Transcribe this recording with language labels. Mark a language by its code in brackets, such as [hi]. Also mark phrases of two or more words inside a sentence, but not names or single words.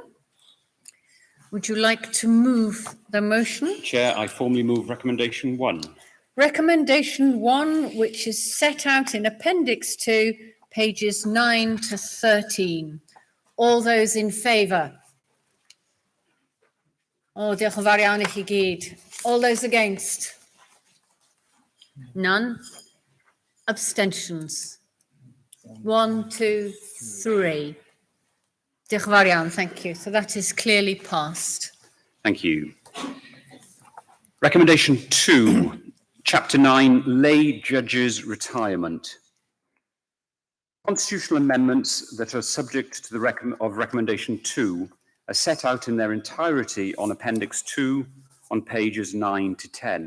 [en] Would you like to move the motion? Chair, I formally move recommendation 1. Recommendation 1, which is set out in Appendix 2, pages 9 to 13. All those in favour? [cy] Oh, diolch yn fawr iawn I chi gyd. [en] All those against? None. Abstentions? 1, 2, 3. [cy] Diolch yn fawr iawn, [en] thank you. So that is clearly passed. Thank you. Recommendation 2, Chapter 9, Lay Judges Retirement. Constitutional amendments that are subject to the Recommendation 2 are set out in their entirety on Appendix 2 on pages 9 to 10.